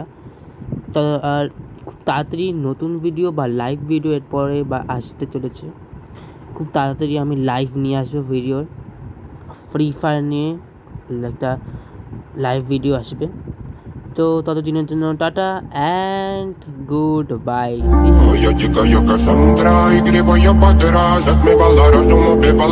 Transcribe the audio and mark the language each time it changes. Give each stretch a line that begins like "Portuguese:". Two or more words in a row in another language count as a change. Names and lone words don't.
Bangla: তো আর খুব তাড়াতাড়ি নতুন ভিডিও বা
English: live video
Bangla: এরপরে বা আসতে চলেছে। খুব তাড়াতাড়ি আমি লাইভ নিয়ে আসবো ভিডিওর, ফ্রি ফায়ার নিয়ে একটা
English: live video
Bangla: আসবে। তো ততদিনের জন্য
English: tata and good bye.
Russian: Моя дикая Кассандра, игривая подра, затмевала разум, убивала.